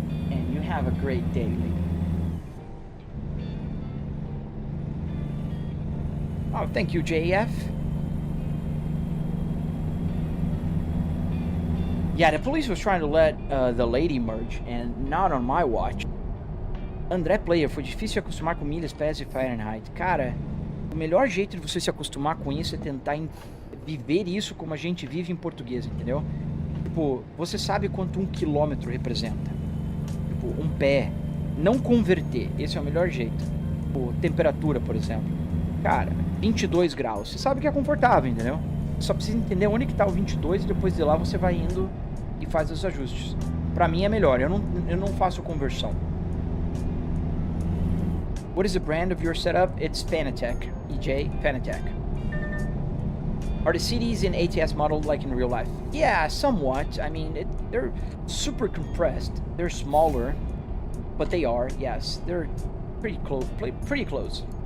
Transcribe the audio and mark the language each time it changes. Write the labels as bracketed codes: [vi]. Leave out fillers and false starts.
[en] And you have a great day, lady. Oh, thank you, JF. Yeah, the police was trying to let the lady merge, and not on my watch. [pt] André Player, foi difícil se acostumar com milhas, pés e Fahrenheit. Cara, o melhor jeito de você se acostumar com isso é tentar viver isso como a gente vive em português, entendeu? Tipo, você sabe quanto 1 quilômetro representa. Tipo, um pé. Não converter, esse é o melhor jeito. Tipo, temperatura, por exemplo. Cara, 22 graus. Você sabe que é confortável, entendeu? Só precisa entender onde que tá o 22 e depois de lá você vai indo e faz os ajustes. Pra mim é melhor, eu não faço conversão. [en] What is the brand of your setup? It's Fanatec. EJ, Fanatec. Are the CDs in ATS modeled like in real life? Yeah, somewhat. I mean, they're super compressed. They're smaller, but they are, yes. They're pretty close. Pretty close.